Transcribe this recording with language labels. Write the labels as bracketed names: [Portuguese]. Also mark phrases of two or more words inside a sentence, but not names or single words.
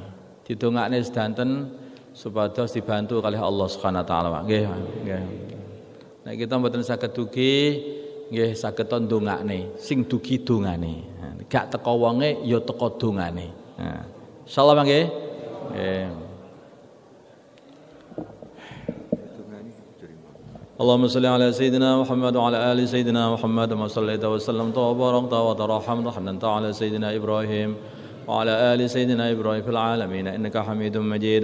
[Javanese] Didongakne sedanten supados dibantu kalih Allah [Arabic] سبحانه وتعالى. [Javanese] Nggih, nggih. Nek kita mboten saged dugi nggih saged ndongakne, sing dugi dongane. Gak teko wonge ya teko dongane. Nah, insyaallah nggih. Nggih. [Arabic] اللهم صل على سيدنا محمد وعلى آل سيدنا محمد كما صليت وسلمت وباركت وترحمت حمدا على سيدنا إبراهيم وعلى آل سيدنا إبراهيم في العالمين إنك حميد مجيد